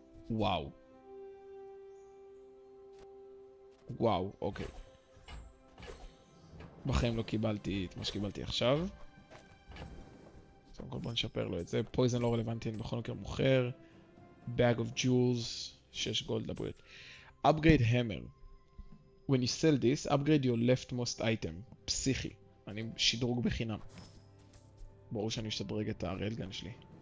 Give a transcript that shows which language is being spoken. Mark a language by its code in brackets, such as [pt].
[he] וואו. וואו, אוקיי. בחיים לא קיבלתי את מה שקיבלתי עכשיו. קודם כל בוא נשפר לו את זה. פויזן לא רלוונטי, אני בכל מקרה מוכר. Bag of Jewels, 6 גולד לבריאות. Upgrade Hammer. [en] When you sell this, upgrade your leftmost item. [he] פסיכי. אני שדרוג בחינם. ברור שאני משתדרג את הריילגן שלי.